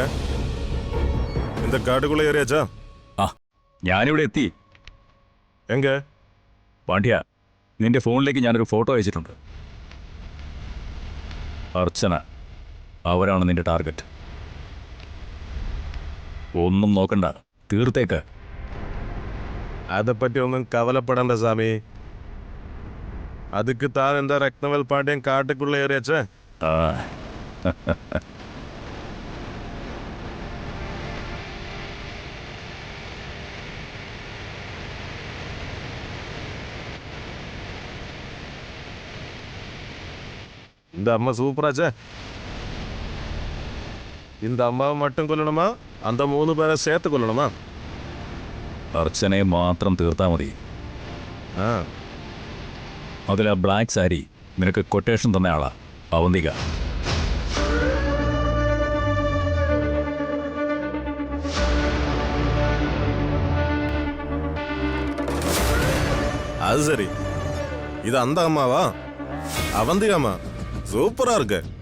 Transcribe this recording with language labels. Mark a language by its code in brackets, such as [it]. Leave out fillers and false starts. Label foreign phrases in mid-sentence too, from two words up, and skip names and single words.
[ta] இந்த காட்டுக்குள்ள ஏறியாச்சா? [ml] ആ ഞാനിവിടെ എത്തി. [ta] எங்க? [ml] പാണ്ഡ്യ, നിന്റെ ഫോണിലേക്ക് ഞാനൊരു ഫോട്ടോ അയച്ചിട്ടുണ്ട്. അർച്ചന, അവരാണ് നിന്റെ ടാർഗറ്റ്. ഒന്നും നോക്കണ്ട, തീർത്തേക്ക്. അതെപ്പറ്റി ഒന്നും കവലപ്പെടണ്ട സ്വാമി. [ta] அதுக்கு தான் இந்த ரத்னவேல் பாண்டியன் காட்டுக்குள்ள ஏறியாச்சே. ആ இந்த அம்மா சூப்பராச்சே. இந்த அம்மாவை மட்டும் கொல்லணுமா, அந்த 3 பேரை சேர்த்து கொல்லணுமா? [ml] അർച്ചനയെ മാത്രം തീർത്താൽ മതി. ആ, അതിൽ ആ ബ്ലാക്ക് സാരി നിനക്ക് കൊട്ടേഷൻ തന്ന ആളാ, അവന്തിക. [ta] அது சரி. இது அந்த அம்மாவா? அவந்திகா அம்மா சூப்பரா இருக்கு.